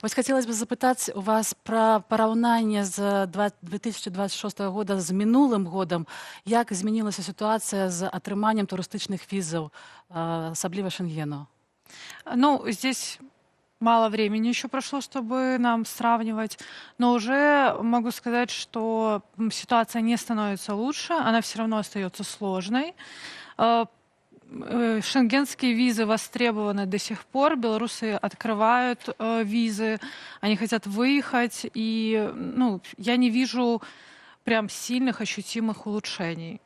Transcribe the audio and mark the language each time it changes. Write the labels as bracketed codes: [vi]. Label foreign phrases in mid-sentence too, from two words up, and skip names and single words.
[be] Вось хацелось бы запытаць у вас пра параўнанне з 2026 года з мінулым годам. Як змянілася сітуацыя з атрыманнем турыстычных візаў, асабліва Шенгену? Ну, [ru] здесь мало времени еще прошло, чтобы нам сравнивать, но уже могу сказать, что ситуация не становится лучше, она все равно остается сложной. Э, Шенгенские визы востребованы до сих пор, белорусы открывают визы, они хотят выехать, и я не вижу прям сильных ощутимых улучшений.